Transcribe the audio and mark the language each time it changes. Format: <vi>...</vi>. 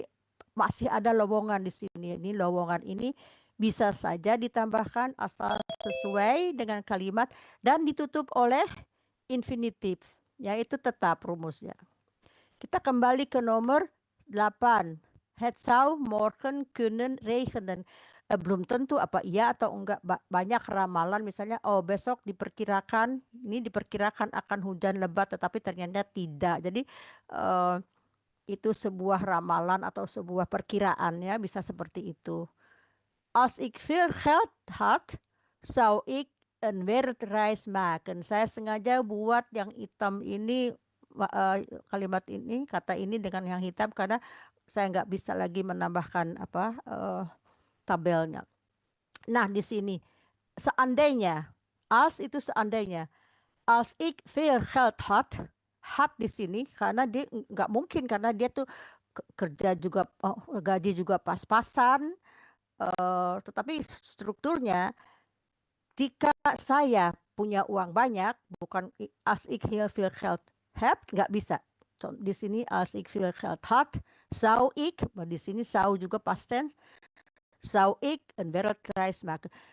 <id>Jadi masih ada lowongan di sini. Ini lowongan ini bisa saja ditambahkan asal sesuai dengan kalimat dan ditutup oleh infinitif, yaitu tetap rumusnya. Kita kembali ke nomor 8.</id> <nl>Het zou morgen kunnen regenen.</nl> <id>Belum tentu apa iya atau enggak, banyak ramalan misalnya besok diperkirakan akan hujan lebat, tetapi ternyata tidak. Jadi itu sebuah ramalan atau sebuah perkiraan ya, bisa seperti itu.</id> <nl>Als ik veel geld had, zou ik een wereldreis maken.</nl> <id>Saya sengaja buat yang hitam ini, kalimat ini, kata ini dengan yang hitam karena saya nggak bisa lagi menambahkan apa tabelnya. Nah di sini seandainya, als itu seandainya,</id> <nl>als ik veel geld had</nl> <id>di sini karena dia nggak mungkin, karena dia tuh kerja juga, gaji juga pas-pasan, tetapi strukturnya jika saya punya uang banyak, bukan</id> <nl>als ik heel veel geld heb,</nl> <id>nggak bisa. Di sini</id> <nl>als ik veel geld had, zou ik, maar</nl> <id>di sini</id> <nl>zou</nl> <id>juga</id> <en>past tense,</en> <nl>zou ik een wereldreis maken.</nl>